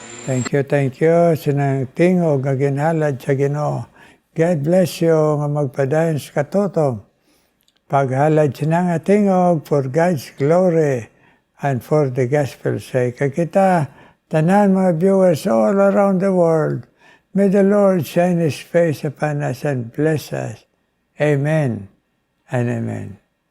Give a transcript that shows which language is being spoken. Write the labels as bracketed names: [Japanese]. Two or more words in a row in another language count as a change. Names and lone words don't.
[English] Thank you. [Hiligaynon] Sinang tingog nga ginhalad sa Ginoo. [English] God bless you [Hiligaynon] nga magpadayon sa katutom. Paghalad sinang tingog [English] for God's glory and for the gospel's sake. [Hiligaynon] Kaya kita, tanan mga [English] viewers all around the world, may the Lord shine His face upon us and bless us. Amen and amen.